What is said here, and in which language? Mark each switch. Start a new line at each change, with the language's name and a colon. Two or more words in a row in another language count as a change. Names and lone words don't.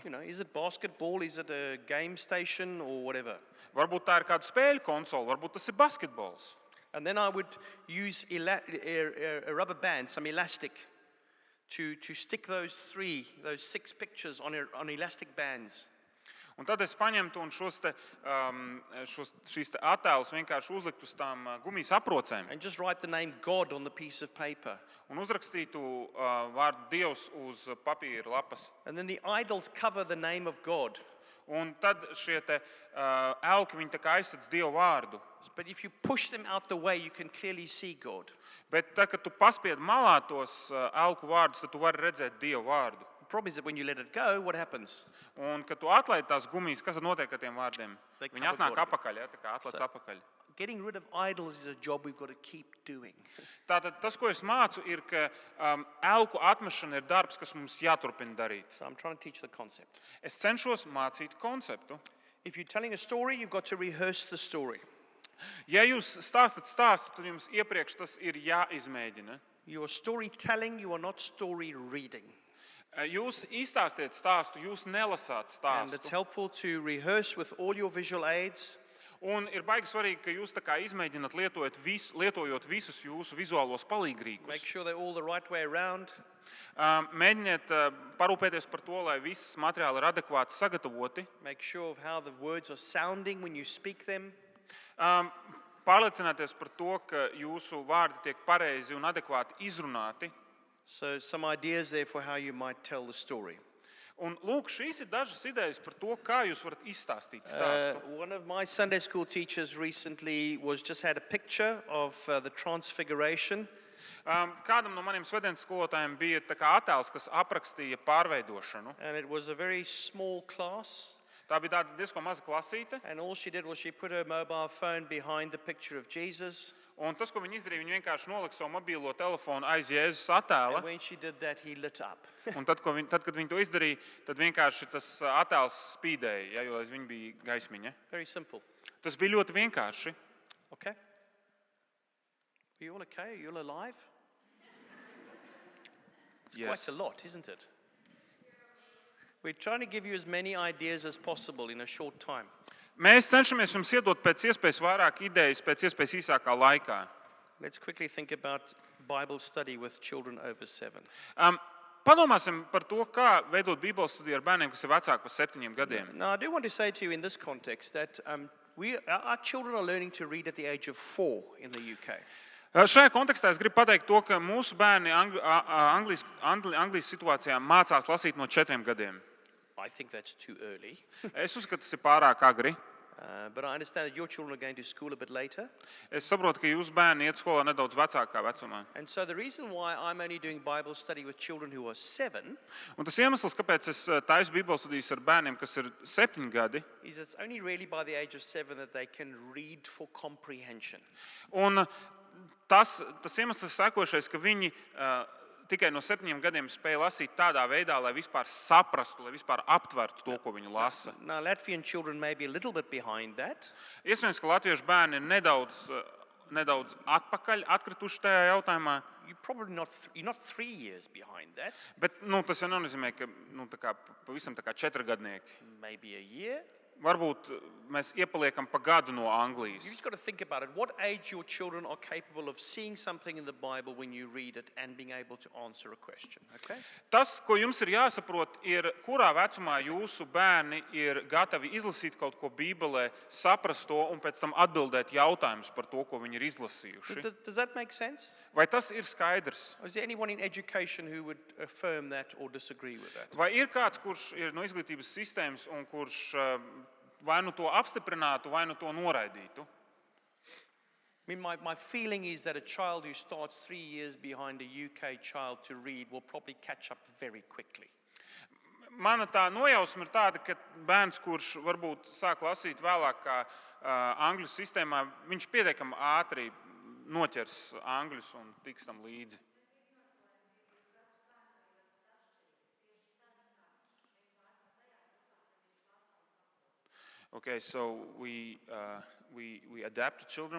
English: You know, is it basketball, is it a game station or whatever?
Latvian: Varbūt tā ir kāda spēļu konsole, varbūt tas ir basketbols.
English: And then I would use a rubber band, some elastic, to stick those 6 pictures on elastic bands.
Latvian: Un tad es paņemtu un šīs attēlus vienkārši uzliktu uz tām gumijas aprocēm.
English: And just write the name God on the piece of paper.
Latvian: Un uzrakstītu vārdu Dievs uz papīra lapas.
English: And then the idols cover the name of God.
Latvian: Un tad šie te elki, viņi tā kā aizsadz Dievu vārdu.
English: But if you push them out the way, you can clearly see God.
Latvian: Bet tā, kad tu paspied malā tos elku vārdus, tad tu vari redzēt Dievu vārdu.
English: The problem is that when you let it go, what happens?
Latvian: Un, kad tu atlaid tās gumijas, kas tad notiek ar tiem vārdiem?
English: They
Latvian: Viņi
English: cover
Latvian: atnāk
English: God.
Latvian: apakaļ, ja, tā kā atlaiž apakaļ.
English: Getting rid of idols is a job we've got to keep doing.
Latvian: Tātad tas, ko es mācu, ir, ka elku atmešana ir darbs, kas mums jāturpina darīt.
English: So I'm trying to teach the concept.
Latvian: Es cenšos mācīt konceptu.
English: If you're telling a story, you've got to rehearse the story.
Latvian: Ja jūs stāstat stāstu, tad jums iepriekš tas ir jāizmēģina.
English: You are storytelling, you are not story reading.
Latvian: Jūs izstāstiet stāstu, jūs nelasāt
English: And it's
Latvian: stāstu.
English: helpful to rehearse with all your visual aids.
Latvian: Un ir baigi svarīgi, ka jūs tā kā izmēģināt lietojot visus jūsu vizuālos
English: Make
Latvian: palīgrīkus.
English: sure they're all the right way around.
Latvian: Mēģiniet parūpēties par to, lai viss materiāli ir adekvāti sagatavoti.
English: Make sure of how the words are sounding when you speak them.
Latvian: Pārliecināties par to, ka jūsu vārdi tiek pareizi un adekvāti izrunāti.
English: So some ideas there for how you might tell the story.
Latvian: Un lūk, šīs ir dažas idejas par to, kā jūs varat izstāstīt stāstu.
English: One of my Sunday school teachers recently just had a picture of the Transfiguration.
Latvian: Kādam no maniem svētdienas skolotājiem bija tā kā attēls, kas aprakstīja pārveidošanu.
English: And it was a very small class.
Latvian: Tā bija tāda diezgan maza klasīte.
English: And all she did was she put her mobile phone behind the picture of Jesus.
Latvian: Un tas, ko viņi izdarīja, viņi vienkārši nolika savu mobilo telefonu aiz Jēzus attēla.
English: And when she did that, he lit up.
Latvian: Un tad, kad viņi to izdarīja, tad vienkārši tas attēls spīdēja, ja, jo aiz viņa bija gaismiņa.
English: Very simple.
Latvian: Tas bija ļoti vienkārši.
English: Okay? Are you all okay? Are you all alive? It's quite a lot, isn't it? We're trying to give you as many ideas as possible in a short time.
Latvian: Mēs cenšamies jums iedot pēc iespējas vairāk idejas, pēc iespējas īsākā laikā.
English: Let's quickly think about Bible study with children over 7.
Latvian: Padomāsim par to, kā veidot Bībeles studiju ar bērniem, kas ir vecāki par 7 gadiem.
English: Now, I do want to say to you in this context that our children are learning to read at the age of 4 in the UK.
Latvian: Šajā kontekstā es gribu pateikt to, ka mūsu bērni Anglijas situācijā mācās lasīt no 4 gadiem.
English: I think that's too early.
Latvian: Es uzskatu, tas ir pārāk agri.
English: But I understand that your children are going to school a bit later.
Latvian: Es saprotu, ka jūsu bērni iet skolā nedaudz vecākā vecumā.
English: And so the reason why I'm only doing Bible study with children who are 7
Latvian: Un tas iemesls, kāpēc es taisu Bībeles studijas ar bērniem, kas ir 7 gadi,
English: is it's only really by the age of 7 that they can read for comprehension.
Latvian: un tas iemesls ir sekošais, ka viņi tikai no 7 gadiem spēja lasīt tādā veidā, lai vispār saprastu, lai vispār aptvertu to, ko viņi lasa.
English: Now, Latvian children may be a little bit behind that.
Latvian: Iespējams, ka latviešu bērni ir nedaudz atkrituši tajā jautājumā,
English: You're not 3 years behind that.
Latvian: bet tas jau nenozīmē, ka tā kā, pavisam tā kā 4 gadnieki.
English: Maybe a year.
Latvian: varbūt mēs iepaliekam pa gadu no
English: You've
Latvian: Anglijas.
English: just got to think about it. What age your children are capable of seeing something in the Bible when you read it and being able to answer a question, okay?
Latvian: Tas, ko jums ir jāsaprot, ir, kurā vecumā jūsu bērni ir gatavi izlasīt kaut ko Bībelē, saprast to un pēc tam atbildēt jautājumus par to, ko viņi ir izlasījuši.
English: Does that make sense?
Latvian: Vai tas ir skaidrs?
English: Or is there anyone in education who would affirm that or disagree with that?
Latvian: Vai ir kāds, kurš ir no izglītības sistēmas un kurš vai nu to apstiprinātu, vai nu to noraidītu?
English: I mean, my feeling is that a child who starts 3 years behind a UK child to read will probably catch up very quickly.
Latvian: Mana tā nojausma ir tāda, ka bērns, kurš varbūt sāk lasīt vēlāk kā angļu sistēmā, viņš pietiekami ātri noķers angļus un tiks tam līdzi.
English: Okay, so we adapt to children.